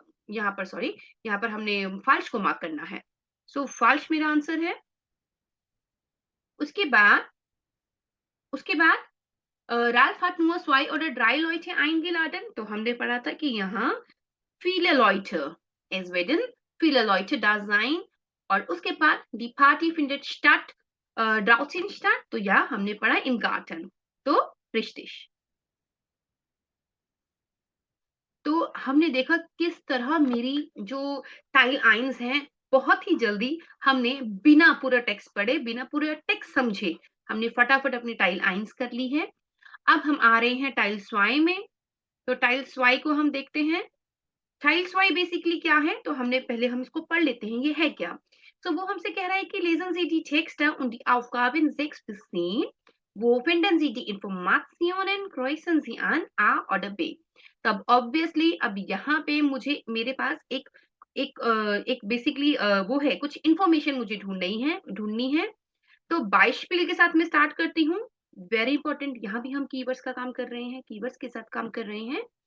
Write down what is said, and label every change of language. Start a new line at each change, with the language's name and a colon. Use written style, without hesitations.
Hindi: यहाँ पर सॉरी, यहाँ पर हमने फॉल्स को मार्क करना है। सो फॉल्स मेरा आंसर है। उसके बाद Ralph
German: hat nur zwei oder drei Leute eingeladen।
Hindi: तो हमने पढ़ा था कि यहाँ
German: viele Leute. Es werden viele Leute da sein.
Hindi: और उसके बाद
German: die Party findet statt draußen statt.
Hindi: तो या हमने पढ़ा
German: im Garten. तो richtig.
Hindi: तो हमने देखा किस तरह मेरी जो टाइल आइन्स हैं बहुत ही जल्दी हमने बिना पूरा टेक्स्ट पढ़े, बिना पूरा टेक्स्ट समझे, हमने फटाफट अपनी टाइल आइन्स कर ली है। अब हम आ रहे हैं टाइल स्वाई में। तो टाइल स्वाई को हम देखते हैं। टाइल स्वाई बेसिकली क्या है? तो हमने पहले हम इसको पढ़ लेते हैं, ये है क्या? तो वो हमसे कह रहा है कि
German: lesen Sie die Texte und die Aufgaben 6 bis 10. Wo finden Sie die Informationen? Kreuzen Sie an A oder B.
Hindi: तब ऑब्वियसली अब यहाँ पे मुझे मेरे पास एक बेसिकली वो है, कुछ इंफॉर्मेशन मुझे ढूंढनी है। तो बाइशपिल के साथ मैं स्टार्ट करती हूँ। वेरी इंपॉर्टेंट, यहाँ भी हम कीवर्ड्स का काम कर रहे हैं, कीवर्ड्स के साथ काम कर रहे हैं।